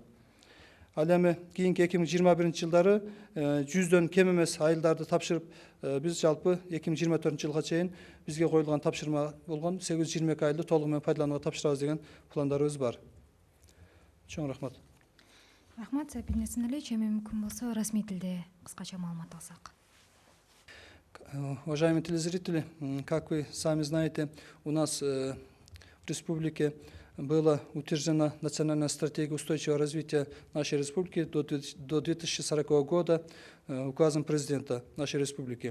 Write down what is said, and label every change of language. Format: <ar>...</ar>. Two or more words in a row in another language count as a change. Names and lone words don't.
<ky>Ал эми кийинки 2021 жылдары 100дөн кем эмес айылдарды тапшырып, биз жалпы 2024 жылга чейин бизге коюлган тапшырма болгон 822 айылды толугу менен пайдаланууга тапшырабыз деген пландарыбыз бар. Чоң рахмат. Рахмат, Сапинесин эле чейин мүмкүн болсо расмий тилде кыскача маалымат алсак.</ky> <ru>Уважаемые телезрители, как вы сами знаете, у нас в республике была утверждена национальная стратегия устойчивого развития нашей республики до 2040 года указом президента нашей республики.</ru>